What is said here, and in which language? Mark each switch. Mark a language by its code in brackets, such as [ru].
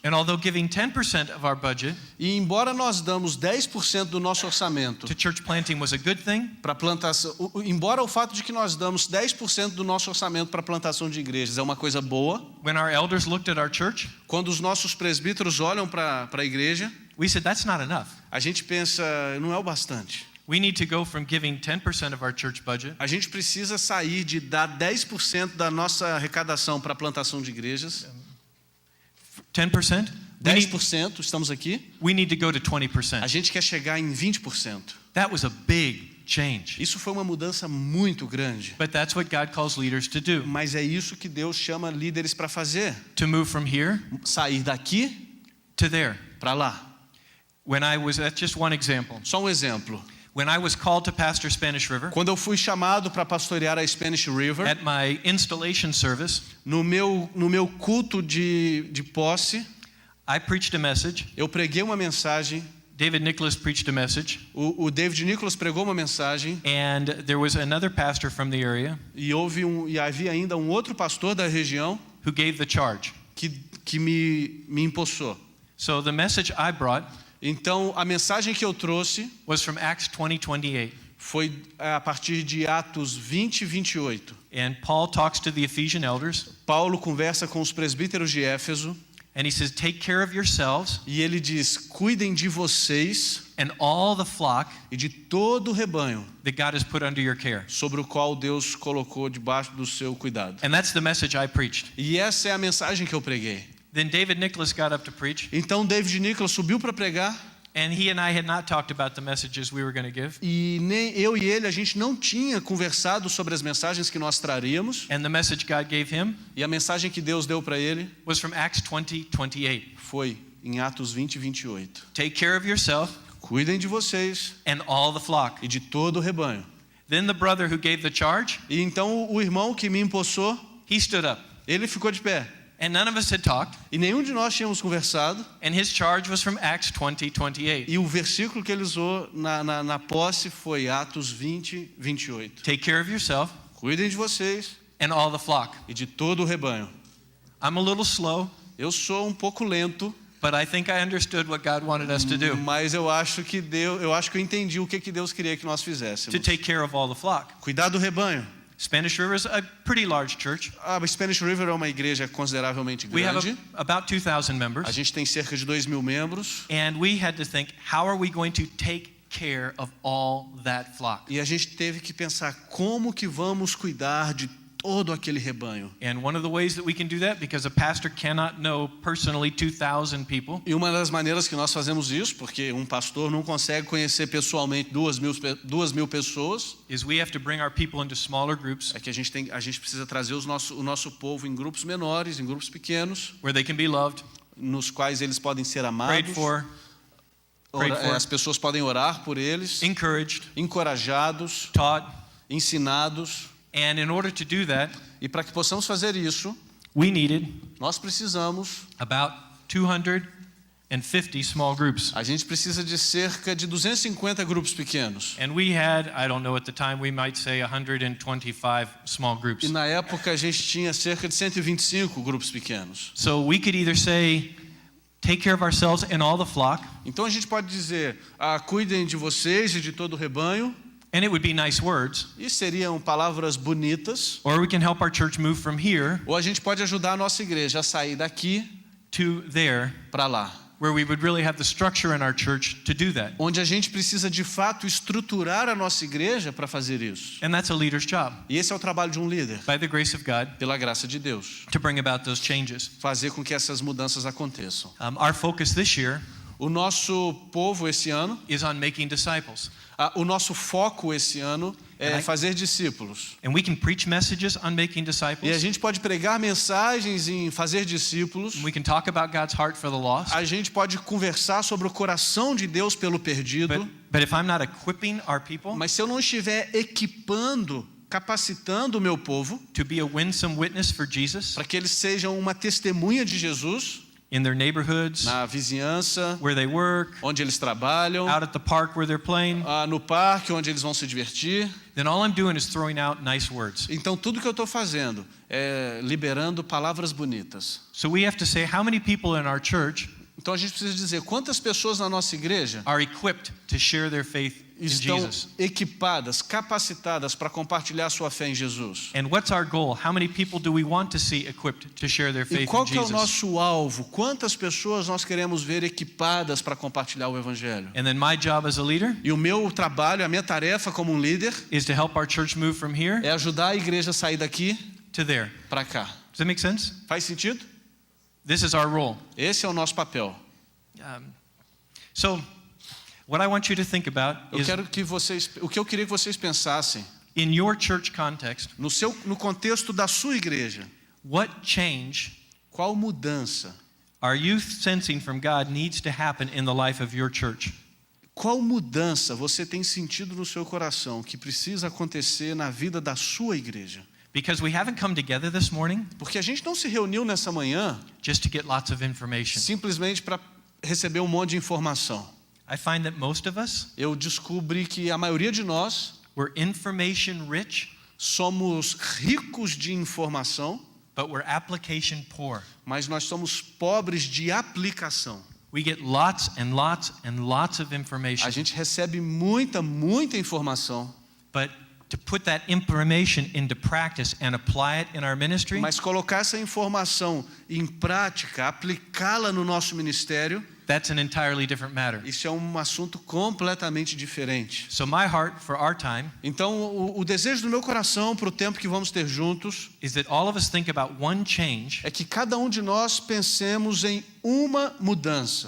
[en] And although giving 10% of our budget [pt] E embora nós damos 10% do nosso orçamento [en] to church planting was a good thing, [pt] para plantação, embora o fato de que nós damos 10% do nosso orçamento para plantação de igrejas é uma coisa boa, [en] when our elders looked at our church, [pt] quando os nossos presbíteros olham para a igreja, [en] we said that's not enough. [pt] a gente pensa, não é o bastante. [en] We need to go from giving 10% of our church budget [pt] A gente precisa sair de dar 10% da nossa arrecadação para a plantação de igrejas, [en] 10% [pt] 10%, estamos aqui. [en] We need to go to [pt] A [en] 20%. [pt] gente quer chegar em 20%. [en] That was a big change. [pt] Isso foi uma mudança muito grande. [en] But that's what God calls leaders to do. [pt] Mas é isso que Deus chama líderes para fazer. [en] To move from here [pt] Sair daqui [en] to there. [pt] para lá. [en] That's just one example. [pt] Só um exemplo. [en] When I was called to pastor Spanish River, [pt] Quando eu fui chamado para pastorear a Spanish River, [en] at my installation service, [pt] no meu culto de posse, [en] I preached a message. [pt] eu preguei uma mensagem. [en] David Nicholas preached a message. [pt] O David Nicholas pregou uma mensagem. [en] And there was another pastor from the area [pt] E havia ainda um outro pastor da região [en] who gave the charge. [pt] que me empossou. [en] So the message I brought [pt] Então, a mensagem que eu trouxe [en] was from Acts 20:28. [pt] foi a partir de Atos 20 e 28. [en] And Paul talks to the Ephesian elders, [pt] Paulo conversa com os presbíteros de Éfeso [en] and he says, "Take care of yourselves [pt] e ele diz: cuidem de vocês [en] and all the flock [pt] e de todo o rebanho [en] that God has put under your care." [pt] sobre o qual Deus colocou debaixo do seu cuidado. [en] And that's the message I preached. [pt] E essa é a mensagem que eu preguei. [en] Then David Nicholas got up to preach, [pt] Então David Nicholas subiu para pregar [en] and he and I had not talked about the messages we were going to give. [pt] e nem eu e ele a gente não tinha conversado sobre as mensagens que nós traríamos. [en] And the message God gave him [pt] E a mensagem que Deus deu para ele [en] was from Acts 20:28. [pt] foi em Atos 20 e 28. [en] Take care of yourself [pt] Cuidem de vocês [en] and all the flock. [pt] e de todo o rebanho. [en] Then the brother who gave the charge, [pt] E então o irmão que me empossou, [en] he stood up. [pt] ele ficou de pé. [en] And none of us had talked. [pt] E nenhum de nós tínhamos conversado. [en] And his charge was from Acts 20:28. [pt] E o versículo que ele usou na posse foi Atos 20, 28. [en] Take care of yourself [pt] Cuidem de vocês [en] and all the flock. [pt] e de todo o rebanho. [en] I'm a little slow, [pt] Eu sou um pouco lento, [en] but I think I understood what God wanted us to do. [pt] mas eu acho que eu entendi o que Deus queria que nós fizéssemos. [en] To take care of all the flock. [pt] Cuidar do rebanho. [en] Spanish River is a pretty large church. [pt] A Spanish River é uma igreja consideravelmente [en] We have [pt] grande. [en] about 2,000 [pt] A [en] members. [pt] gente tem cerca de 2.000 membros. [en] And we had to think, how are we going to take care of all that flock? [pt] E a gente teve que pensar como que vamos cuidar de todo aquele rebanho. [en] And one of the ways that we can do that, because a pastor cannot know personally 2,000 people, [pt] E uma das maneiras que nós fazemos isso, porque um pastor não consegue conhecer pessoalmente 2.000 pessoas, [en] is we have to bring our people into smaller groups [pt] é que a gente precisa trazer o nosso povo em grupos menores, em grupos pequenos, [en] where they can be loved, [pt] nos quais eles podem ser [en] prayed [pt] amados. [en] for, prayed for. [pt] As pessoas podem orar por eles, [en] encouraged, [pt] encorajados, [en] taught. [pt] ensinados. [en] And in order to do that, [pt] E para que possamos fazer isso, [en] we needed [pt] nós precisamos, [en] about 250 small groups. [pt] a gente precisa de cerca de 250 grupos pequenos. [en] And we had, I don't know, at the time we might say 125 small groups. [pt] E na época a gente tinha cerca de 125 grupos pequenos. [en] So we could either say, take care of ourselves and all the flock, [pt] Então a gente pode dizer, cuidem de vocês e de todo o rebanho, [en] and it would be nice words, [pt] e seriam palavras bonitas, [en] or we can help our church move from here [pt] ou a gente pode ajudar a nossa igreja a sair daqui [en] to there, [pt] para lá, [en] where we would really have the structure in our church to do that. [pt] onde a gente precisa de fato estruturar a nossa igreja para fazer isso. [en] And that's a leader's job, [pt] E esse é o trabalho de um líder, [en] by the grace of God, [pt] pela graça de Deus, [en] to bring about those changes. [pt] fazer com que essas mudanças aconteçam. [en] Our focus this year [pt] O nosso povo esse ano, [en] is on making disciples. [pt] o nosso foco esse ano é [en] And I- [pt] fazer discípulos. [en] And we can preach messages on making [pt] E a [en] disciples. [pt] gente pode pregar mensagens em fazer discípulos. [en] We can talk about God's heart for the lost. [pt] A gente pode conversar sobre o coração de Deus pelo perdido. [en] But if I'm not equipping our people [pt] Mas se eu não estiver equipando, capacitando o meu povo [en] to be a winsome witness for Jesus [pt] para que eles sejam uma testemunha de Jesus [en] in their neighborhoods, [pt] na vizinhança, [en] where they work, [pt] onde eles trabalham, [en] out at the park where they're playing, [pt] no parque onde eles vão se divertir. [en] then all I'm doing is throwing out nice words. [pt] Então tudo que eu estou fazendo é liberando palavras bonitas. [en] So we have to say how many people in our church [pt] Então a gente precisa dizer quantas pessoas na nossa igreja [en] are equipped to share their faith in [pt] estão [en] Jesus. [pt] equipadas, capacitadas para compartilhar sua fé em Jesus. [en] And what's our goal? How many people do we want to see equipped to share their [pt] E [en] faith [pt] qual [en] in [pt] que é o [en] Jesus? [pt] nosso alvo? Quantas pessoas nós queremos ver equipadas para compartilhar o evangelho? [en] And then my job as a leader [pt] E o meu trabalho, a minha tarefa como um líder [en] is to help our church move from here [pt] é ajudar a igreja a sair daqui [en] to there. [pt] para cá. [en] Does that make sense? [pt] Faz sentido? [en] This is our role. [pt] Esse é o nosso papel. [en] So, what I want you to think about is [pt] O que eu queria que vocês pensassem [en] in your church context, [pt] no contexto da sua igreja. [en] what change [pt] Qual mudança? [en] are you sensing from God needs to happen in the life of your church? [pt] Qual mudança você tem sentido no seu coração que precisa acontecer na vida da sua igreja? [en] Because we haven't come together this morning [pt] Porque a gente não se reuniu nessa manhã [en] just to get lots of information. [pt] simplesmente para receber um monte de informação. [en] I find that most of us, [pt] Eu descobri que a maioria de nós [en] we're information rich, [pt] somos ricos de informação, [en] but we're application poor. [pt] mas nós somos pobres de aplicação. [en] We get lots and lots and lots of information, [pt] A gente recebe muita informação, [en] but to put that information into practice and apply it in our ministry, [pt] mas colocar essa informação em prática, aplicá-la no nosso ministério, [en] that's an entirely different matter. [pt] isso é um assunto completamente diferente. [en] So my heart for our time [pt] Então, o desejo do meu coração para o tempo que vamos ter juntos [en] is that all of us think about one change [pt] é que cada um de nós pensemos em uma mudança